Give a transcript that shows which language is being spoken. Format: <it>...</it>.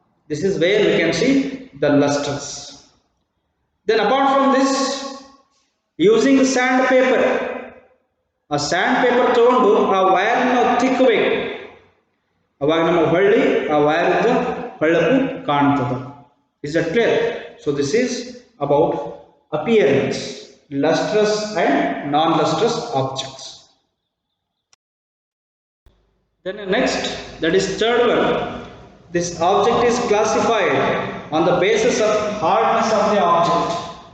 <en>This is where we can see the lusters. Then apart from this, using sandpaper,</en> <kn>ಆ and paper ತಗೊಂಡು ಆ ವೈರನ್ನು ತಿಕ್ಕಬೇಕು. ಅವಾಗ ನಮ್ಮ ಹೊಳ್ಳಿ ಆ ವೈರ್ದ ಹೊಳಪು ಕಾಣ್ತದೆ.</kn> <en>Is that clear? So this is about appearance, lustrous and non-lustrous objects. Then next, that is third one. This object is classified on the basis of hardness of the object.</en>